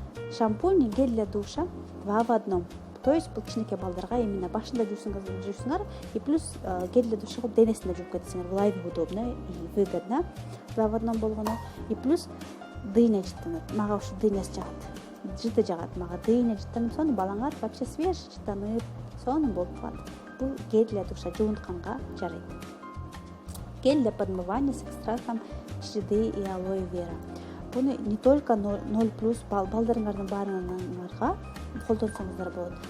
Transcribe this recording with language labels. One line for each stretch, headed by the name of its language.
Russian: Шампунь, гель для душа 2 в 1.
Kyrgyz: То есть бул кичинекей балдарга именно башында жуусуңар, и плюс гель для душа кылып денесинде жууп кетсеңер, бул аябай
Russian: удобно и выгодно.
Kyrgyz: 2 в 1 болгону. И плюс дыйна жыттанат. Мага ушу дыйнасы жагат. Жыты жагат мага. Дыйна жыттанып, сону балаңар вообще свеж жыттанып, сонун болуп калат. Бул гель для душа жуунтканга жарайт.
Russian: Гель для подмывания с экстрактом чиды и алоэ вера.
Kyrgyz: Буну не только 0+ балдарыңардын баарыңарга колдонсоңуздар болот.